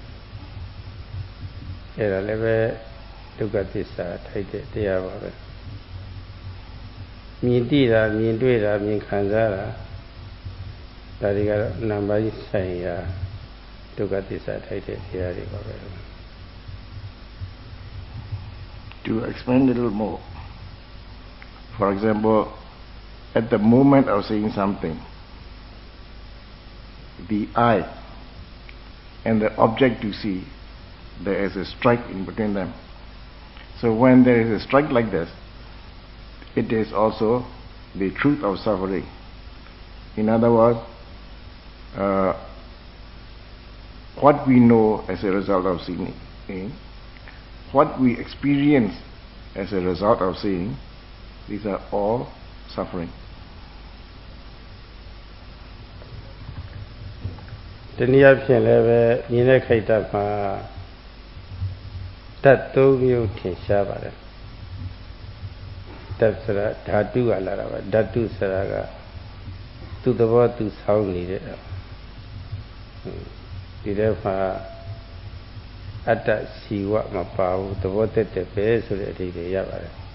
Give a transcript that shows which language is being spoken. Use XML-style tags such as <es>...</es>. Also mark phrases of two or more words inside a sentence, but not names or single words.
<my>အဲ့ဒါလည်းပဲဒုက္ခသစ္စာထိုက်တဲ့တရားပါပဲမြင်သိတာမြင်တွေ့တာမြင်ခံစားတာဒါတွေကတော့နံပါတ်ဆိုင်ရာဒုက္ခသစ္စာထိုက်တဲ့တရားတွေပါပဲ</my> <en>To expand a little more, for example, at the moment of seeing something, the eye and the object you see, there is a strike in between them. So when there is a strike like this, it is also the truth of suffering. In other words, what we know as a result of seeing, what we experience as a result of seeing, These are all suffering.</en> <my>တနည်းအားဖြင့်လည်းပဲမြင်တဲ့ခိုက်တာမှာဓာတ်သုံးမျိုးထင်ရှားပါတယ်ဓာတ်ဆိုတာဓာတုကလာတာပါဓာတုဆိုတာကသူ့သဘောသူဆောင်းနေတဲ့ဒီတဲ့မှာအတ္တစီဝမပါဘူးသဘောတက်တယ်ပဲဆိုတဲ့အဓိပ္ပာယ်ရပါတယ်</my>